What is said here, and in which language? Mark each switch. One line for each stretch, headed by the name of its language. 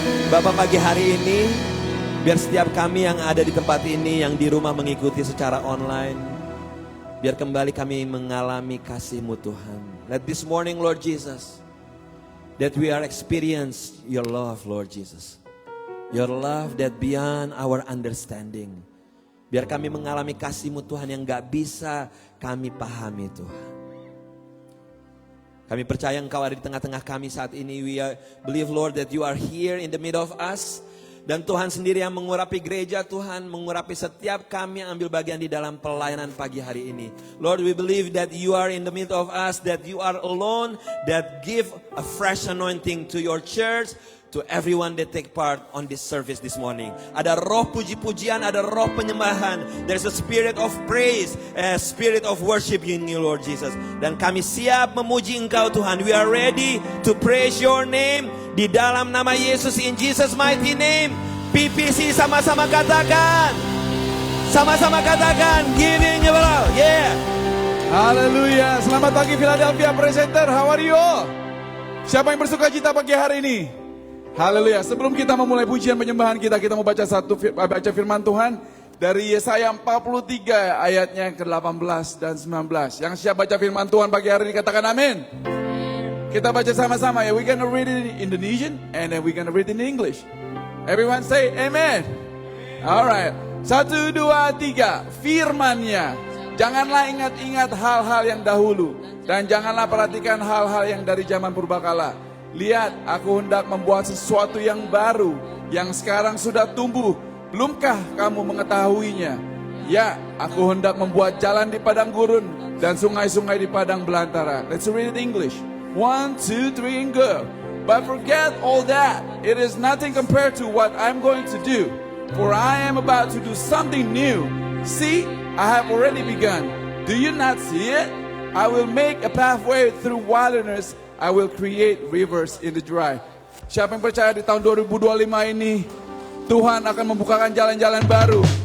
Indonesian: Bapak, pagi hari ini biar setiap kami yang ada di tempat ini, yang di rumah mengikuti secara online, biar kembali kami mengalami kasih-Mu Tuhan.
English: Let this morning, Lord Jesus, that we are experience your love, Lord Jesus. Your love that beyond our understanding.
Indonesian: Biar kami mengalami kasih-Mu Tuhan yang gak bisa kami pahami Tuhan. Kami percaya Engkau ada di tengah-tengah kami saat ini.
English: We believe, Lord, that you are here in the middle of us.
Indonesian: Dan Tuhan sendiri yang mengurapi gereja, Tuhan mengurapi setiap kami yang ambil bagian di dalam pelayanan pagi hari ini.
English: Lord, we believe that you are in the middle of us, that you are alone, that give a fresh anointing to your church, to everyone that take part on this service this morning.
Indonesian: Ada roh puji-pujian, ada roh penyembahan.
English: There's a spirit of praise, a spirit of worship in you, Lord Jesus.
Indonesian: Dan kami siap memuji Engkau Tuhan.
English: We are ready to praise your name.
Indonesian: Di dalam nama Yesus,
English: in Jesus mighty name.
Indonesian: PPC sama-sama katakan. Sama-sama katakan.
English: Giving you all. Yeah. Haleluya.
Indonesian: Selamat pagi
English: Philadelphia Presenter. How are you all?
Indonesian: Siapa yang bersuka cita pagi hari ini? Haleluya. Sebelum kita memulai pujian penyembahan kita mau baca firman Tuhan dari Yesaya 43 ayatnya yang ke-18 dan 19. Yang siap baca firman Tuhan pagi hari ini katakan amin. Kita baca sama-sama ya.
English: We're gonna read it in Indonesian and then we're gonna read it in English. Everyone say amen. Alright. 1, 2, 3.
Indonesian: Firman-Nya. Janganlah ingat-ingat hal-hal yang dahulu dan janganlah perhatikan hal-hal yang dari zaman purbakala. Lihat, aku hendak membuat sesuatu yang baru, yang sekarang sudah tumbuh. Belumkah kamu mengetahuinya? Ya, aku hendak membuat jalan di padang gurun dan sungai-sungai di padang belantara.
English: Let's read it in English. 1, 2, 3 and go. But forget all that. It is nothing compared to what I'm going to do. For I am about to do something new. See, I have already begun. Do you not see it? I will make a pathway through wilderness. I will create rivers in the dry.
Indonesian: Siapa yang percaya di tahun 2025 ini Tuhan akan membukakan jalan-jalan baru?